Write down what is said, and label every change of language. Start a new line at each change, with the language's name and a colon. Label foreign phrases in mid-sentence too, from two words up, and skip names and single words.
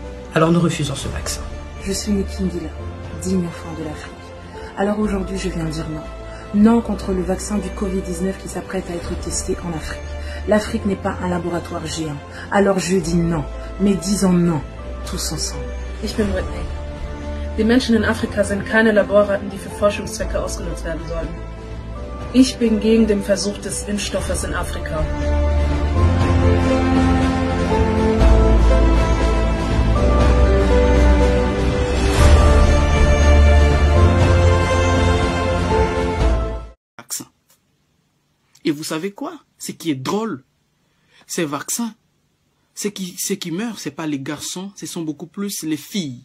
French: Alors nous refusons ce vaccin. Je suis Nikindila, digne enfant de l'Afrique. Alors aujourd'hui, je viens dire non. Non contre le vaccin du Covid-19 qui s'apprête à être testé en Afrique. L'Afrique n'est pas un laboratoire géant. Alors je dis non. Mais disons non, tous ensemble.
German: Ich bin Whitney. Die Menschen in Afrika sind keine Laborratten, die für Forschungszwecke ausgenutzt werden sollen. Ich bin gegen den Versuch des Impfstoffes in Afrika.
French: Et vous savez quoi? Ce qui est drôle, ces vaccins, ceux qui meurent, ce n'est pas les garçons, ce sont beaucoup plus les filles.